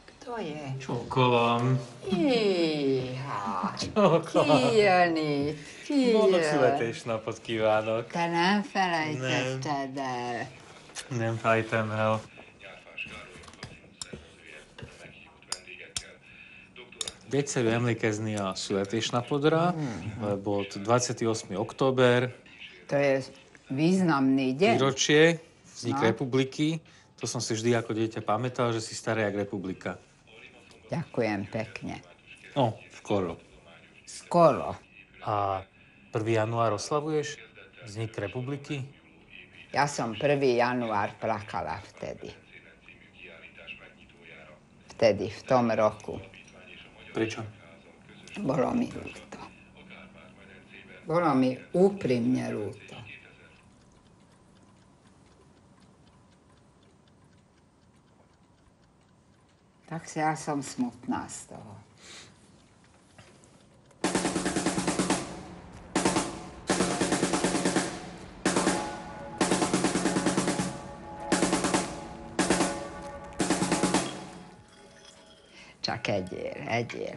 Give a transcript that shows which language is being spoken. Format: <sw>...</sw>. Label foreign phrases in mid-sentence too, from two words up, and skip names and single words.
<sk>to je?</sk> <hu>Csókolom. Iha. Csókolom. Kijön itt, kijön. Boldog születésnapot kívánok. Te nem felejtetted el. Nem felejtem el. Egyszerű emlékezni a születésnapodra. Volt 28. október.</hu> <sk>To je významný deň. Výročie, vznik republiky. To som si vždy ako dieťa pamätal, že si staré jak republika. Ďakujem pekne. No, skoro. Skoro. A 1. január oslavuješ vznik republiky? Ja som 1. január plakala vtedy. Vtedy, v tom roku. Prečo? Bolo mi ľúto. Bolo mi úprimne ľúto. Tak si ja som smutná z toho.</sk> <hu>Csak egyél.</hu>